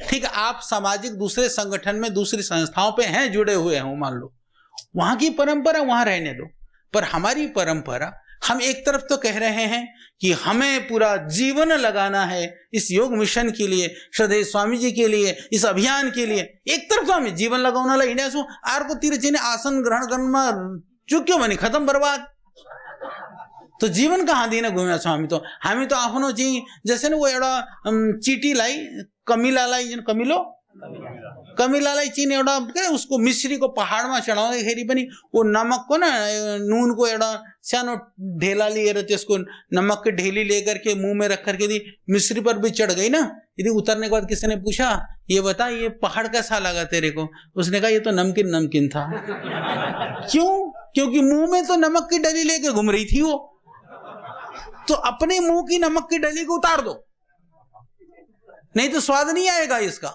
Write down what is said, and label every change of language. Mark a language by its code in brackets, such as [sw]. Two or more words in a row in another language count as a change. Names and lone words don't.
[hi] ठीक है, आप सामाजिक दूसरे संगठन में, दूसरी संस्थाओं पे हैं, जुड़े हुए हो, मान लो वहां की परंपरा वहां रहने दो, पर हमारी परंपरा, हम एक तरफ तो कह रहे हैं कि हमें पूरा जीवन लगाना है इस योग मिशन के लिए, श्रद्धेय स्वामी जी के लिए, इस अभियान के लिए। एक तरफ तो [ne] हमें जीवन लगाउनलाई हिँडेका छौँ, अर्कोतिर चाहिँ आसन ग्रहण गर्नमा चुक्यो भने खत्म, बर्बाद। [hi] तो [ne] जीवन कहाँ दिन घुमेका छौँ हामी तो आफ्नो चाहिँ जसै न वो एउटा चिटीलाई, कमिलालाई, कमिलो कमिलालाई चीन एउटा के उसको मिश्रीको पहाडमा चढाउँदाखेरि पनि वो नमकको ना नुनको एउटा सानो ढेला लिएर त्यसको [hi] नमक की ढेली लेकर के मुंह में रख करके यदि मिश्री पर भी चढ़ गई ना, यदि उतरने के बाद किसी ने पूछा ये बता ये पहाड़ कैसा लगा तेरे को, उसने कहा ये तो नमकीन नमकीन था। क्यों? क्योंकि मुंह में तो नमक की डली लेके घूम रही थी वो। तो अपने मुंह की नमक की डली को उतार दो, नहीं तो स्वाद नहीं आएगा इसका।